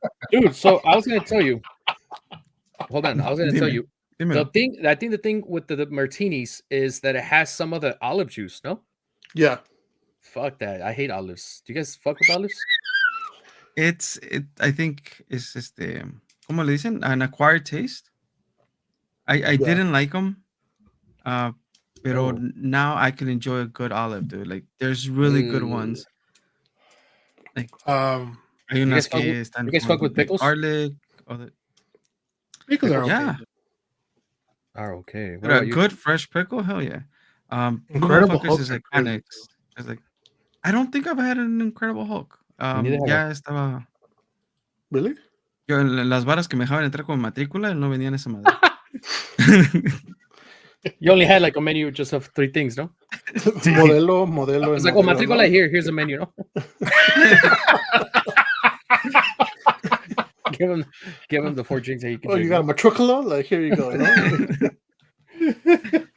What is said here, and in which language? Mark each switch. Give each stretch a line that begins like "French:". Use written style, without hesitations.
English: Dude, so I was gonna tell you. Hold on, I was gonna tell you. The thing, I think the thing with the martinis is that it has some of the olive juice, no? Yeah. Fuck that. I hate olives. Do you guys fuck with olives? I think it's
Spanish: ¿cómo le dicen?
English: An acquired taste. I didn't like them.
Spanish: Pero
English: now I can enjoy a good olive, dude. Like there's really good ones. Like
Spanish: hay unas que están
English: you guys fuck with pickles? Garlic. Pickles are okay. Yeah. Are okay. But a good fresh pickle, hell yeah. Incredible Hulk Hulk is are iconic. It's like I don't think I've had an Incredible Hulk.
Spanish: Ya estaba.
English: Really?
Spanish: Yo en las varas que me dejaban entrar con matrícula no venían esa madre.
English: You only had like a menu just of 3 things, no? Modelo. It's like, oh, matrícula here. Here's a menu, no? give him the 4 drinks that you can drink. You got a matricula? Like, here you go.